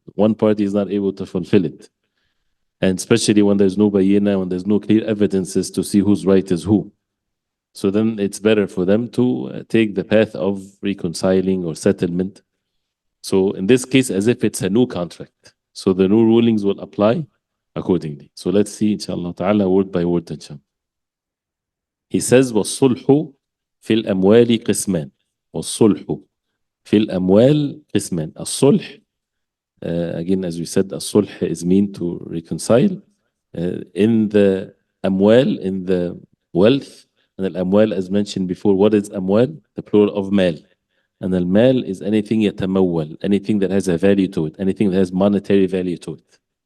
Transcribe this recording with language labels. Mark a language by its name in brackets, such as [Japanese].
[English] One party is not able to fulfill it. And especially when there's no bayina, when there's no clear evidences to see whose right is who. So then it's better for them to take the path of reconciling or settlement. So in this case, as if it's a new contract. So the new rulings will apply accordingly. So let's see, inshallah ta'ala, word by word. Inshallah. He says, [Arabic] وَالصُّلْحُ فِي الْأَمْوَالِ قِسْمًا. وَالصُّلْحُ فِي الْأَمْوَالِ قِسْمًا. [English] الصُّلْح, again, as we said, الصُّلْح is mean to reconcile. In the amwal, in the wealth, and al-amwal, as mentioned before, what is amwal? The plural of mal. And al-mal is anything yatamawwal, anything that has a value to it, anything that has monetary value to it.